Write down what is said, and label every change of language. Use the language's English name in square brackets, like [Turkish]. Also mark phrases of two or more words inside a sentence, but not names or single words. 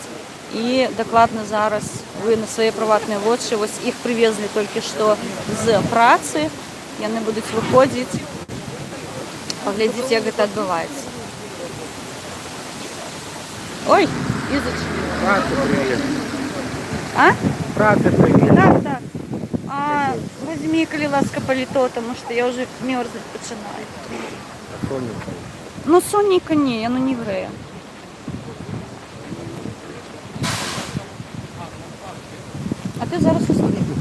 [Belarusian] І дакладна зараз вы на свае прыватныя вочы, вось іх прывезлі толькі што з працы. Яны будуць выходзіць. Паглядзіце, як гэта адбываецца. Ой, Ізачка. Працы привет. А? Працы привет. Так. [Russian] Возьми, [Belarusian] калі ласка, паліто, [Ukrainian] тому што я вже мерзнуць [Belarusian] пачынаю. [Ukrainian] Сонненько. [Belarusian] Ну, сонненько не, яно не грэе. [Ukrainian] А ти зараз усни.